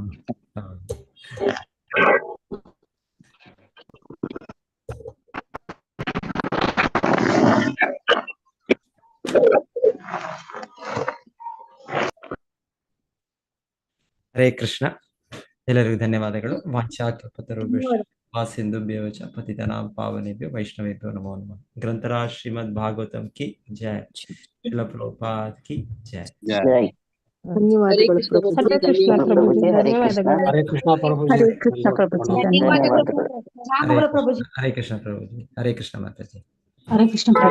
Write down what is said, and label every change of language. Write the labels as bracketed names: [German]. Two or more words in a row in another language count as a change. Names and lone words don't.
[Sanskrit] ಹರೇ ಕೃಷ್ಣ. [Kannada] ಎಲ್ಲರಿಗೂ ಧನ್ಯವಾದಗಳು. [Sanskrit] ವಾಸಿಂಧುಭ್ಯವಚ ಪತಿತನಾಂ ಪಾವನೇಭ್ಯೋ ವೈಷ್ಣವೇಭ್ಯೋ ನಮೋ ನಮಃ. [Hindi] ग्रंथराज श्रीमद् भागवतम् की जय। श्रील प्रभुपाद की जय. [Kannada] ಧನ್ಯವಾದಗಳು ಪ್ರಭುಜಿ. [Sanskrit] ಹರೇ ಕೃಷ್ಣ ಪ್ರಭುಜಿ. ಹರೇ ಕೃಷ್ಣ ಪ್ರಭುಜಿ. ಹರೇ ಕೃಷ್ಣ ಪ್ರಭುಜಿ. ಹರೇ ಕೃಷ್ಣ ಮಾತಾಜಿ. ಹರೇ ಕೃಷ್ಣ.